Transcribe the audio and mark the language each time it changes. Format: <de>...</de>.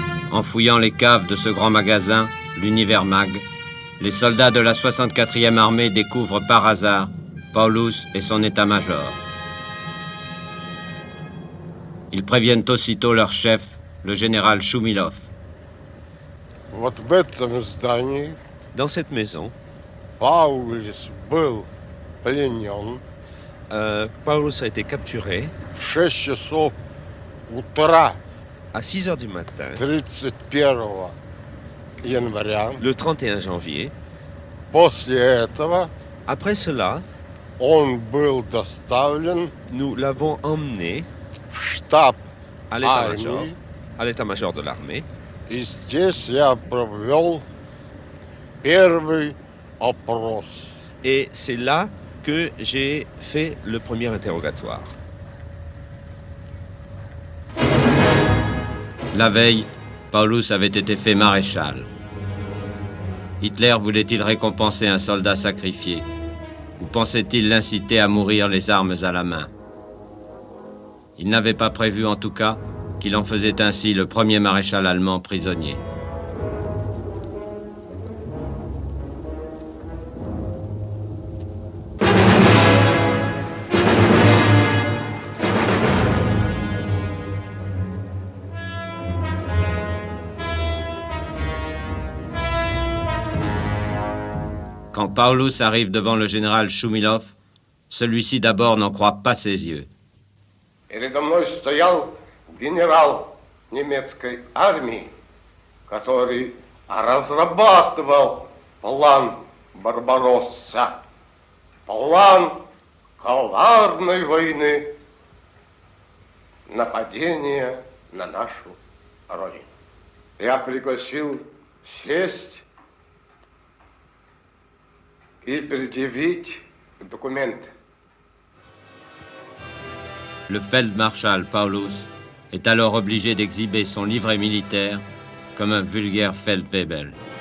<fr>En fouillant les caves de ce grand magasin, l'Univermag, les soldats de la 64e armée découvrent par hasard Paulus et son état-major. Ils préviennent aussitôt leur chef, le général Shumilov. Dans cette maison,</fr> <ru>Paulus был пленен.</ru> <fr>Paulus a été capturé</fr> <ru>в 6 часов утра</ru> <fr>à 6 heures du matin,</fr> <ru>31 января.</ru> <fr>le 31 janvier.</fr> <ru>После этого</ru> <fr>Après cela,</fr> <ru>он был доставлен</ru> <fr>nous l'avons emmené</fr> <ru>в штаб</ru> <fr>à l'état-major,</fr> <ru>армии.</ru> <fr>à l'état-major de l'armée.</fr> <ru>И здесь я провел первый опрос.</ru> <fr>Et c'est là que j'ai fait le premier interrogatoire. La veille, Paulus avait été fait maréchal. Hitler voulait-il récompenser un soldat sacrifié? Ou pensait-il l'inciter à mourir les armes à la main? Il n'avait pas prévu en tout cas qu'il en faisait ainsi le premier maréchal allemand prisonnier. Quand Paulus arrive devant le général Shumilov, celui-ci d'abord n'en croit pas ses yeux.</fr> <ru>Передо мной стоял генерал немецкой армии, который разрабатывал план Барбаросса, план коварной войны, нападения на нашу родину. Я пригласил сесть и предъявить документы.</ru> <fr>Le feldmarschall Paulus est alors obligé d'exhiber son livret militaire comme un vulgaire Feldwebel.</fr>